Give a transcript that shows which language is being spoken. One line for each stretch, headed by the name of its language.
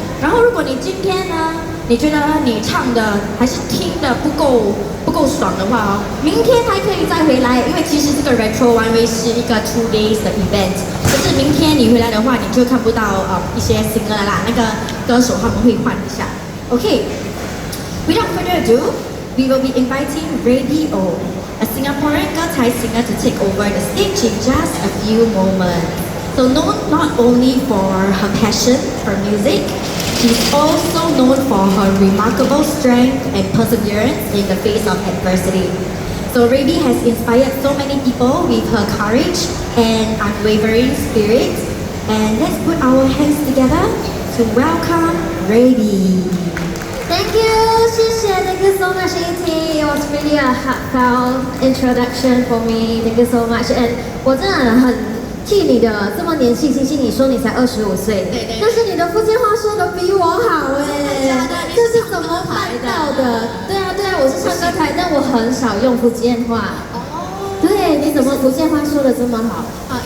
Chinese: 然后如果你今天呢，你觉得你唱的还是听的不够爽的话哦，明天还可以再回来，因为其实这个 Retro One Way 是一个2 days 的 event， 可是明天你回来的话，你就看不到一些 singer 了啦，那个歌手他们会换一下。
English: OK，without further ado, we will be inviting Raby O, a Singaporean Girl Thai singer, to take over the stage in just a few moments. So known not only for her passion for music, she's also known for her remarkable strength and perseverance in the face of adversity. So Raby has inspired so many people with her courage and unwavering spirit. And let's put our hands together to welcome Raby. Thank you,
Chinese: 谢谢
English: Thank you so much, E.T. It was really a heartfelt introduction for me. Thank you so much.
Chinese: And 我真的很替你的这么年轻，星星，你说你才25岁，对，但是你的福建话说的比我好哎，这是怎么办到的？对啊，我是唱歌台，但我很少用福建话。对，你怎么福建话说的这么好？